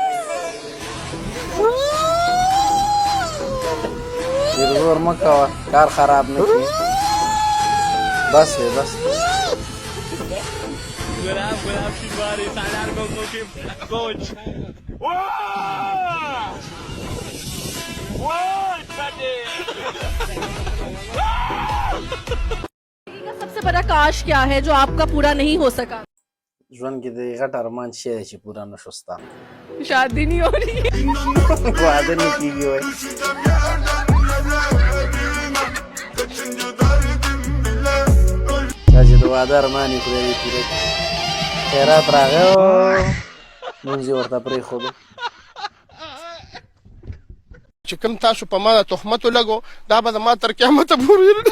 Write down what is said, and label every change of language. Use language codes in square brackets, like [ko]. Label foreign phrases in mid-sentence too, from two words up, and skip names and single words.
[ps] ډېر زور مه کوه کار خراب نه کړي بس دی بس [hi] सबसे बड़ा काश क्या है जो आपका पूरा नहीं हो सका [ps] ژوند کې د غټ ارمان شی دی چې پوره نه شو ستا [hi] शादी नहीं हो रही है [ps] واده نه کېږي وایي دا چې د واده ارمان یې خدای دې پوره کړي خیرات راغی او لمونځ یې ورته پرېښودو چې کوم تاسو په ما تهمت ولګو دا به ما تر قیامت پورې